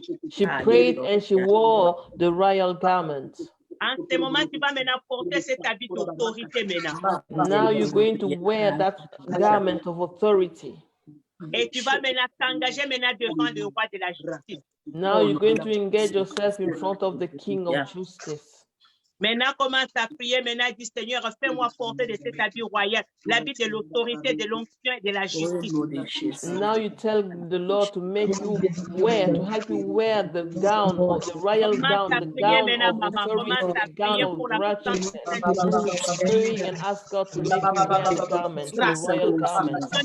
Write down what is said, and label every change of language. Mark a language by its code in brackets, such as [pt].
[en] She prayed and she wore the royal garment. [fr] En ce moment, tu vas maintenant porter cet habit d'autorité maintenant. [en] Now you're going to wear that garment of authority. [fr] Et tu vas maintenant t'engager maintenant devant le roi de la justice. [en] Now you're going to engage yourself in front of the King of Justice. [fr] Maintenant, commence à prier. Maintenant, dis Seigneur, fais-moi porter de cet habit royal, l'habit de l'autorité, de l'onction et de la justice. [en] Now you tell the Lord to make you wear, to help you wear the gown, of the royal gown, the gown of authority, the gown of righteousness. Praying and ask God to make you wear the garment, the royal garment.